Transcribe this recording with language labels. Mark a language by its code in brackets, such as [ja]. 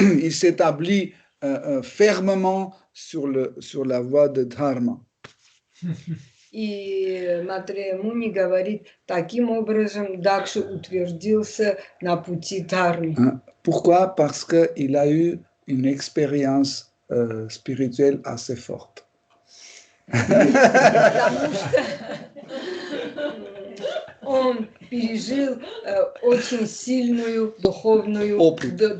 [fr] Il s'établit fermement sur la voie de Dharma. [ru] И Матрея Муни говорит, таким образом Дакша утвердился на пути Дхармы. [fr] Pourquoi? Parce qu'il a eu une expérience spirituelle assez forte. [ru] Потому что он пережил очень сильную духовный опыт.